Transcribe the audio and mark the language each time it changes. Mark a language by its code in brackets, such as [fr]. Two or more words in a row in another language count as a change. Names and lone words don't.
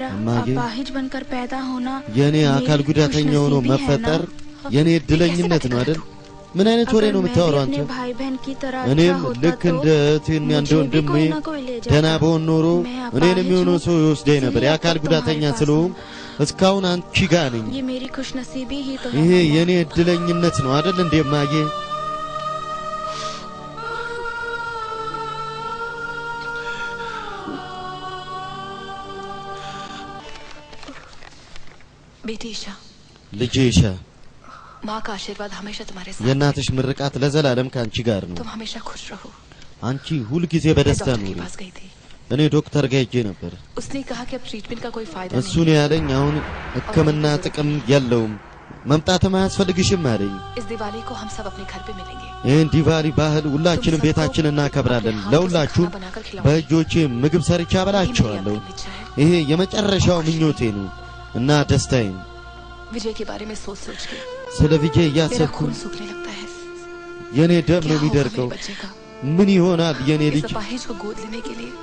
[hi] मागे? अपाहिज बनकर पैदा होना [am] የኔ አካል ጉዳተኛ ሆኖ መፈጠር የኔ እድለኝነት ነው አይደል? ምን አይነት ወሬ ነው የምታወራው አንተ? [hi] भाई बहन की तरह [am] እኔም ልክ እንደ እህቴና እንደ ወንድሜ ደህና በሆን ኖሮ እኔን የሚሆነው ሰው ይወስደኝ ነበር። የአካል ጉዳተኛ ስለሆንኩ እስካሁን አንቺ ጋር ነኝ። [hi] ये मेरी खुशनसीबी ही तो [am] ይሄ [hi] है। [am] የኔ እድለኝነት ነው አይደል እንዴ ማጌ? [hi] बेटी ईशा, [am] ልጄ ኢሻ [hi] माँ का आशीर्वाद हमेशा तुम्हारे साथ है। [am] የእናትሽ ምርቃት ለዘላለም ካንቺ ጋር ነው። [hi] तुम हमेशा खुश रहो। [am] አንቺ ሁል ጊዜ በደስታ [hi] मैं डॉक्टर [am] ኑሪ። [hi] के पास गई थी। [am] እኔ ዶክተር ጋር ሄጄ ነበር። [hi] उसने कहा कि अब ट्रीटमेंट का कोई फायदा [am] እሱ [hi] नहीं [am] ነው ያለኝ አሁን ሕክምና ጥቅም የለውም መምጣትም አያስፈልግሽም አለኝ። [hi] इस दिवाली को हम सब अपने घर पे मिलेंगे। [am] ይህን ዲቫሊ ባህል ሁላችንም ቤታችን እናከብራለን። ለሁላችሁም በእጆቼ ምግብ ሰርቻ አበላችኋለሁ። ይሄ የመጨረሻው ምኞቴ ነው እና ደስታዬ ነው። [hi] विजय के बारे में सोच सोच के [am] ስለ ቪጄ [hi] मेरा [am] እያሰብኩ [hi] खून सूखने लगता है। [am] የኔ ደም [hi] क्या [am] ነው [hi] होगा [am] የሚደርቀው። [hi] मेरे बच्चे का? [am] ምን ይሆናል የኔ [hi] इस [am] ልጅ? [hi] अपाहिज को गोद लेने के लिए